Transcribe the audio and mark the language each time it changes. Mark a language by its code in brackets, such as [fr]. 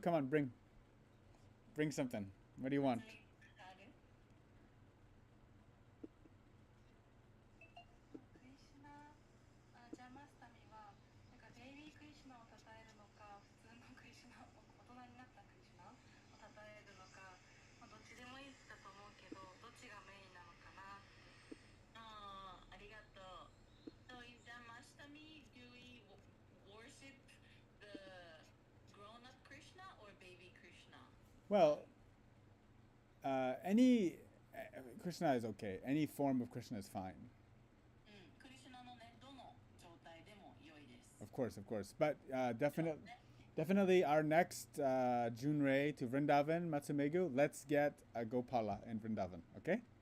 [en] Matsumego, come on, bring something. What do you want? [ja] 松目ある？クリシュナジャマスタミはなんかベイビークリシュナを称えるのか、普通のクリシュナ、大人になったクリシュナを称えるのか、まあ、どっちでもいいだと思うけど、どっちがメインなのかな。ありがとう。 [en] So in Janmashtami, do we worship the grown-up Krishna or baby Krishna? Well, any... Krishna is okay. Any form of Krishna is fine. [ja] クリシュナのね、どの状態でも良いです。 [en] Of course. But definitely our next Junrei to Vrindavan, Matsumegu, let's get a Gopala in Vrindavan, okay?